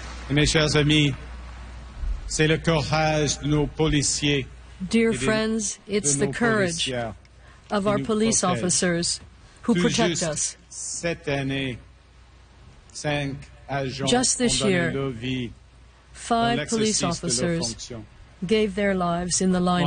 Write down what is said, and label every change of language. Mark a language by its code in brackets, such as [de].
[fr] Mes chers amis, c'est le courage de nos policiers. [en] Dear friends, it's the courage of our police officers who protect us. [fr] Cette année, cinq agents [en] just this year, five police officers gave their lives in the line